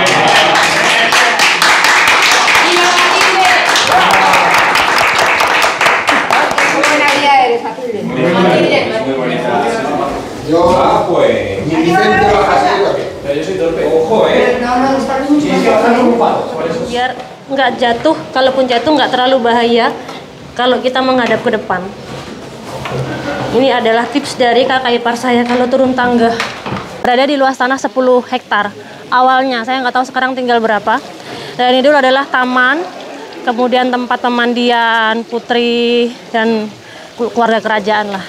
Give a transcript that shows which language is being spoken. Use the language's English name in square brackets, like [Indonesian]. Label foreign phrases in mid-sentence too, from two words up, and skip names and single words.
[Spanish] Muy bonita. Yo, pues. Mi Vicente baja pero yo soy torpe. Ojo, Tienes que bajar ocupado. [Indonesian] Biar nggak jatuh, kalaupun jatuh nggak terlalu bahaya kalau kita menghadap ke depan. Ini adalah tips dari kakak ipar saya kalau turun tangga. Berada di luas tanah 10 hektar. Awalnya, saya nggak tahu sekarang tinggal berapa. Dan ini dulu adalah taman, kemudian tempat pemandian putri dan keluarga kerajaan lah.